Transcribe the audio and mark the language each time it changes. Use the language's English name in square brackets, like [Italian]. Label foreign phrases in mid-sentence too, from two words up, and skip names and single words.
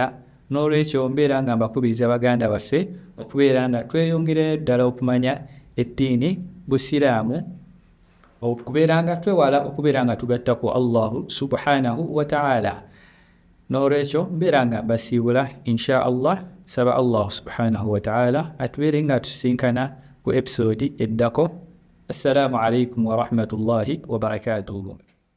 [Ganda] N'olwekyo mbeera nga mbakubiriza baganda baffe okubeera nga tweyongerayo ddala okumanya eddiini busiraamu, okubeera nga twewala okubeera nga tugatta ku [Arabic] الله سبحانه وتعالى. [Ganda] N'olwekyo mbeera nga mbasiibula [Arabic] إن شاء الله, [Ganda] saba Allah [Arabic] سبحانه وتعالى [Ganda] atubeere nga tusinkana ku episode eddako. [Arabic] السلام عليكم ورحمة الله وبركاته.